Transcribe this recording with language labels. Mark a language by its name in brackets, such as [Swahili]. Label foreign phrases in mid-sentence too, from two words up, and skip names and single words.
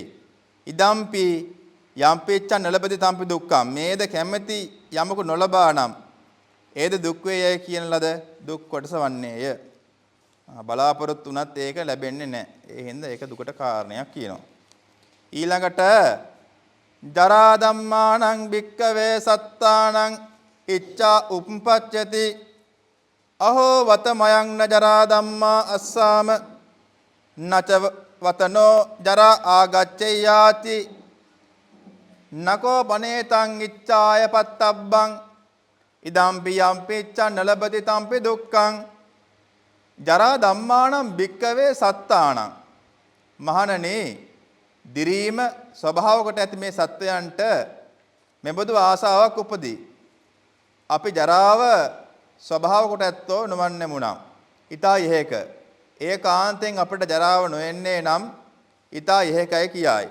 [Pali] ඉදම්පි යම්පිච්ඡ නලබති තම්පි දුක්ඛම්. [Sinhala] මේද කැමැති යමක නොලබා නම් ඒද දුක් වේයයි කියන ලද දුක් කොටස වන්නේය. බලාපොරොත්තු වුණත් ඒක ලැබෙන්නේ නැහැ. ඒ හින්දා ඒක දුකට කාරණයක් කියනවා. [Pali] ඊළඟට ජරා ධම්මානං භික්කවේ සත්තානං ඉච්ඡා උප්පච්චති අහෝ වතමයන් න ජරා ධම්මා අස්සාම නච වතනෝ ජරා ආගච්ඡයාති නකෝ බනේතං ඉච්ඡාය පත්තබ්බං ඉදම්පි යම්පිච්ඡ නලබති තම්පි දුක්ඛං ජරා ධම්මානම් භික්කවේ සත්තානං. [Sinhala] මහණනි දිරීම ස්වභාව කොට ඇති මේ සත්වයන්ට මෙබඳු ආසාවක් උපදී. අපි ජරාව ස්වභාව කොට ඇත්තෝ නොවන්නෙමුනම් ඊතා ඉහෙක ඒකාන්තයෙන් අපිට ජරාව නොෙන්නේ නම් ඊතා ඉහෙකයි කියයි.